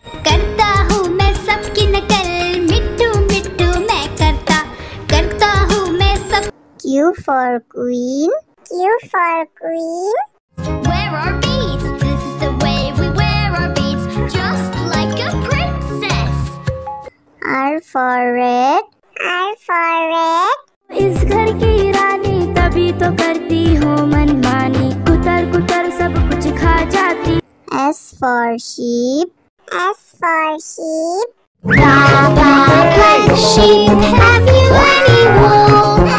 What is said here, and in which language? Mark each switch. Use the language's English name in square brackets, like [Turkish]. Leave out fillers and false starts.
[Hindi] करता हूँ मैं सबकी नकल, मिट्टू मिट्टू मैं करता हूँ मैं सब. [English] Q for queen. Q for queen. Wear our beads, this is the way we wear our beads, just like a princess. R for red. R for red. [Hindi] इस घर की रानी तभी तो करती हूँ मनमानी, कुतर कुतर सब कुछ खा जाती. [English] S for sheep. S for sheep. Black sheep, have you any wool?